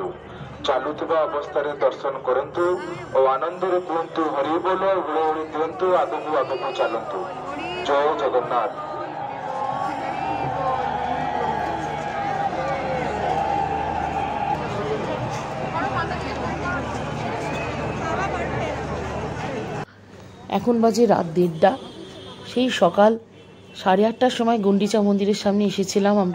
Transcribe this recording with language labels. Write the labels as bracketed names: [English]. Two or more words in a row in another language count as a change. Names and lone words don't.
[Odia] ଚାଲୁଥିବା ଅବସ୍ଥାରେ ଦର୍ଶନ କରନ୍ତୁ ଓ ଆନନ୍ଦରେ କୁହନ୍ତୁ ହରି ବୋଲ, ହୁଳହୁଳି ଦିଅନ୍ତୁ, ଆଗକୁ ଆଗକୁ ଚାଲନ୍ତୁ। ଜୟ ଜଗନ୍ନାଥ। [Bangla] এখন বাজে রাত 1:30। সেই সকাল 8:30টার সময় গুন্ডিচা মন্দিরের সামনে এসেছিলাম আমরা।